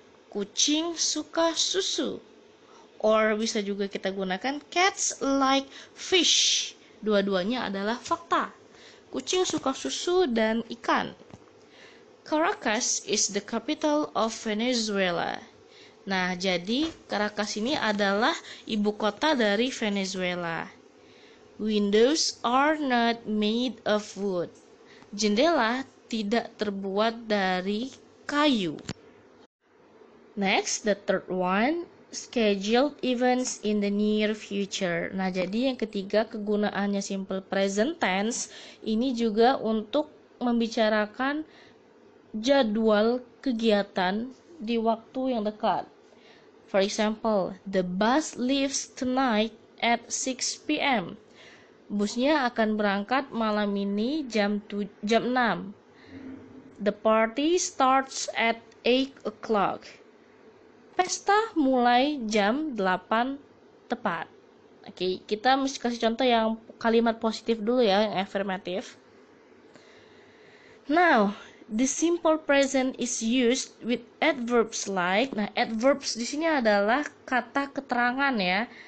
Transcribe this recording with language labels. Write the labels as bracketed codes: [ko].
[id] Kucing suka susu. Or bisa juga kita gunakan [en] cats like fish. [id] Dua-duanya adalah fakta. Kucing suka susu dan ikan. [en] Caracas is the capital of Venezuela. [id] Nah, jadi Caracas ini adalah ibu kota dari Venezuela. [en] Windows are not made of wood. [id] Jendela tidak terbuat dari kayu. [en] Next, the third one, scheduled events in the near future. [id] Nah, jadi yang ketiga kegunaannya simple present tense ini juga untuk membicarakan jadwal kegiatan di waktu yang dekat. [en] For example, the bus leaves tonight at 6 p.m. [id] Busnya akan berangkat malam ini jam 6. [en] The party starts at 8 o'clock. [id] Pesta mulai jam 8 tepat. Oke, kita mesti kasih contoh yang kalimat positif dulu ya, yang afirmatif. [en] Now, the simple present is used with adverbs like. [id] Nah, adverbs di sini adalah kata keterangan ya.